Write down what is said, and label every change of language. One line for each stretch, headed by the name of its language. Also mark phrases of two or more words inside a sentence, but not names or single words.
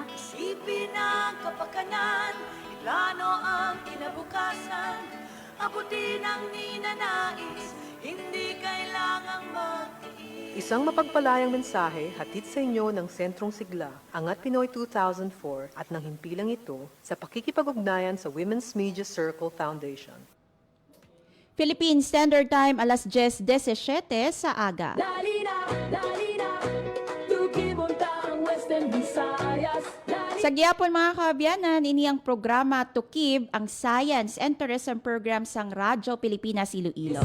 Filipino: Isipin ang kapakanan, iplano ang kinabukasan, abutin ang ninanais, hindi kailangang magtiis. Isang mapagpalayang mensahe hatid sa inyo ng Sentrong Sigla, Angat Pinoy 2004 at ng himpilang ito sa pakikipag-ugnayan sa Women's Media Circle Foundation.
Hiligaynon: Philippine Standard Time, alas 10:17 sa aga. Dali na, tukimunta ang Western Visayas. Sa giyapon mga kaabyanan, ini ang programa Tukib, ang Science and Tourism Program sang Radyo Pilipinas Iloilo.